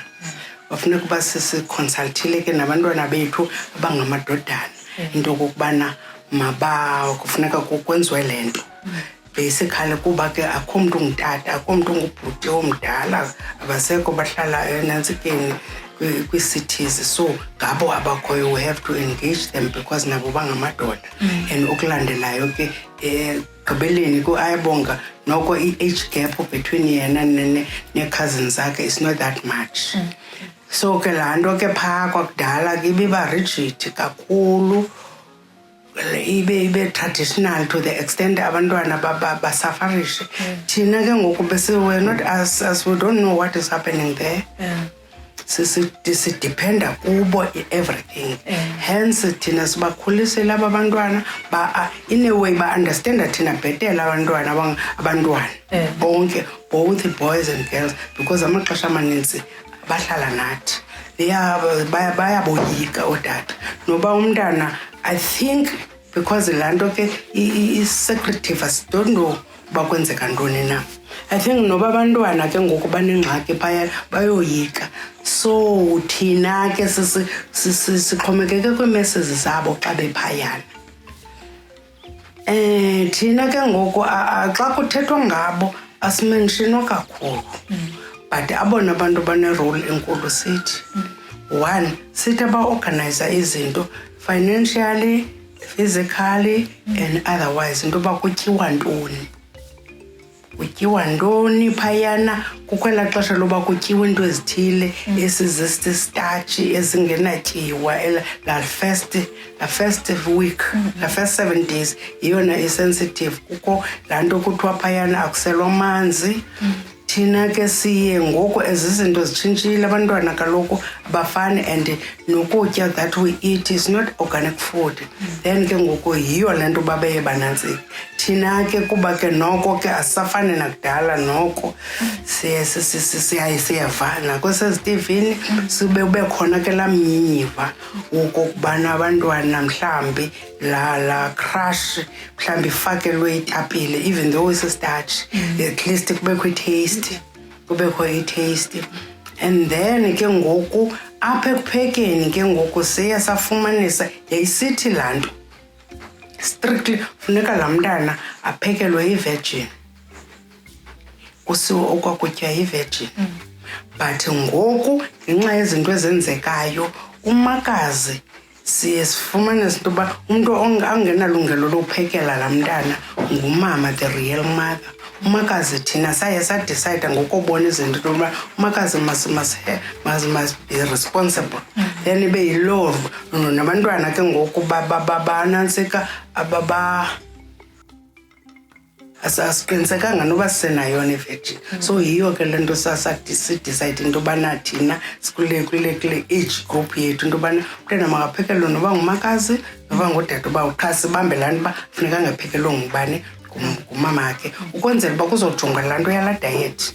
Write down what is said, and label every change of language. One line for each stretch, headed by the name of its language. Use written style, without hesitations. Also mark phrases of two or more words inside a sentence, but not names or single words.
Xhosa: Kwafuneka ukuba sisiconsultile ke nabantwana bethu abangamadodana into okokubana kufuneka kukwenziwe le nto. Basically kuba ke akho mntu ungutata, akho mntu ungubhuti omdala, abasekho bahlala enantsikeni kwi-cities, so ngabo abakhoyo
English: we have to engage them because
Xhosa: nabo bangamadoda. And ukulandelayo ke gqibeleni ayabonga noko i-age
English: gap between
Xhosa: yena ne-cousins zakhe
English: is not that much.
Xhosa: So ke laa nto ke phaa kwakudala ke ibiba rigid kakhulu, ibe traditional
English: to the extent
Xhosa: abantwana basafarishe. Thina ke ngoku
English: we're not as we don't know what is happening there.
Xhosa: sidependa kubo everything. Hence thina sibakhulisela abantwana
English: in a way understand
Xhosa: thina bhetela abantwana bonke,
English: both boys and girls, because
Xhosa: amaxesha amaninzi bahlala nathi bayaboyika odata noba umntana.
English: I think because
Xhosa: lanto ke is-secretive,
English: don't know
Xhosa: bakwenzeka ntoni na.
English: I think
Xhosa: noba abantwana ke ngoku banengxaki phaya bayoyika, so thina ke sixhomekeke kwiimessages zabo xa bephayana. Thina ke ngoku xa kuthethwa ngabo asimenshino kakhulu, but abona abantu bane-role enkulu sithi.
English: One,
Xhosa: sithi aba-organize izinto
English: financially, physically and otherwise,
Xhosa: into yoba kutyiwa ntoni phayana. Kukhwela xesha loba kutyiwa into ezithile esizistarch ezingenatyiwa la
English: first week,
Xhosa: la
English: first 7 days
Xhosa: yiyona sensitive. Kukho laa nto kuthiwa phayana akuselwa amanzi. Thina ke siye ngoku ezizinto zitshintshile, abantwana kaloku abafani, and nokutya
English: that we eat is not organic food.
Xhosa: Then ke ngoku yiyo le nto babeye banantsika. Thina ke kuba ke noko ke asisafani nakudala, noko siyavana kwesezithivini ube khona ke laa mnyinyiva wokokubana abantwana mhlambi la crush mhlambi ifakelwe itapile,
English: even though isistarch, at least
Xhosa: kubekho i-taste. And then ke ngoku apha ekuphekeni ke ngoku siya safumanisa yayisithi laa nto strictly funeka laa mntana aphekelwe i-virgin, kusiwe okwakutya i-virgin. But ngoku ngenxa yezinto ezenzekayo umakazi siye sifumanisa into yoba umntu angenalungelo lokuphekela laa mntana ngumama,
English: the real mother.
Xhosa: Umakazi thina saye sadecide ngokubona izinto yokuba umakazi
English: must be responsible.
Xhosa: Then ibe yi-law nabantwana ke ngoku banantsika asiqinisekanga noba sisenayo ne-virgin. So yiyo ke le nto sidecide into yobana thina kule
English: age group
Xhosa: yethu into yobana umntana makaphekelwe noba ngumakazi noba ngudade, uba qha sibambe laa nto uba funeka angaphekelwe ngubani, ngumama ke, ukwenzela uba kuzojongwa laa nto yalaa diet.